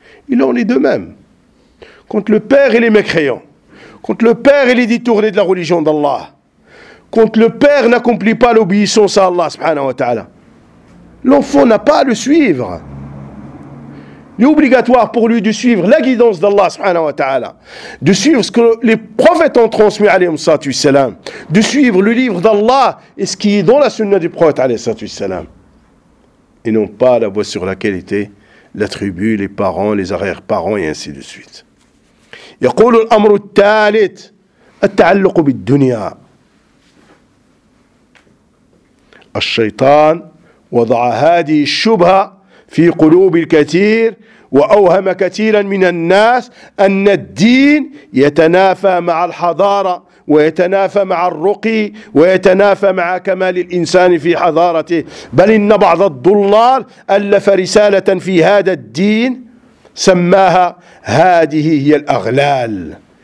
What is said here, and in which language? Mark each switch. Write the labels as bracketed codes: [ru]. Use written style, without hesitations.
[fr] il en est de même quand le père il est mécréant quand le père il est détourné de la religion d'Allah quand le père n'accomplit pas l'obéissance à Allah subhanahu wa ta'ala l'enfant n'a pas à le suivre. Il est obligatoire pour lui de suivre la guidance d'Allah subhanahu wa ta'ala, de suivre ce que les prophètes ont transmis alayhi salatu wassalam, de suivre le livre d'Allah et ce qui est dans la sunna du prophète alayhi salatu wassalam. Et non pas la voie sur laquelle était la tribu, les parents, les arrière-parents et ainsi de suite. [ar] يقول الامر الثالث التعلق بالدنيا. الشيطان وضع هذه الشبهة في قلوب الكثير وأوهم كثيرا من الناس أن الدين يتنافى مع الحضارة ويتنافى مع الرقي ويتنافى مع كمال الإنسان في حضارته بل إن بعض الضلال ألف رسالة في هذا الدين سماها هذه هي الأغلال